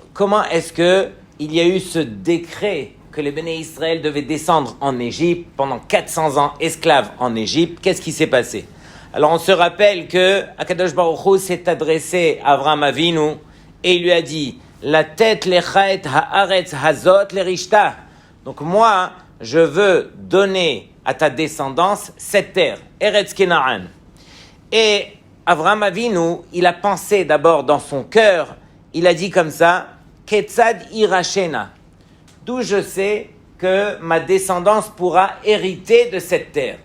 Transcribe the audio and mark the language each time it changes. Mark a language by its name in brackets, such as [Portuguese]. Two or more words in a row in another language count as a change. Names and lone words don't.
[French] Comment est-ce que il y a eu ce décret que les Béné Israël devaient descendre en Égypte pendant 400 ans esclaves en Égypte? Qu'est-ce qui s'est passé? Alors, on se rappelle que Akadosh Baruch Hu s'est adressé à Avraham Avinu et il lui a dit [Hebrew] לתת לך את הארץ הזאת לרשתה. [French] Donc moi, je veux donner à ta descendance cette terre, Eretz Kenaan. Et Avraham Avinu, il a pensé d'abord dans son cœur, il a dit comme ça, [Hebrew] כיצד אירשנה, [French] d'où je sais que ma descendance pourra hériter de cette terre.